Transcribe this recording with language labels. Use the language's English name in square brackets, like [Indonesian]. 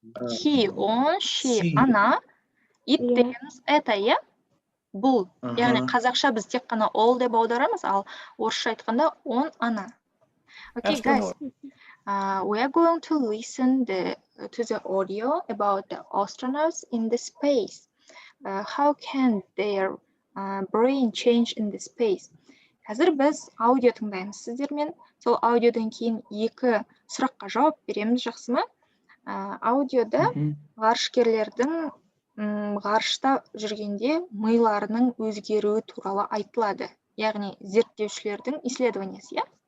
[English] He, on, she, ана. [Kazakh] It дегеніміз [Russian] это, [Kazakh] иә? Бұл. Яғни қазақша біз тек қана all деп аударамыз, ал орысша айтқанда on, ана. [English] Okay, guys. We are going to listen to the audio about the astronauts in the space. How can their brain change in the space? [Kazakh] Қазір біз аудио тыңдаймыз сіздермен. Сол аудиодан кейін екі сұраққа жауап береміз, жақсы ма? Аудиода ғарышкерлердің ғарышта жүргенде миларының өзгеруі туралы айтылады. Яғни зерттеушілердің исследованиясы, иә?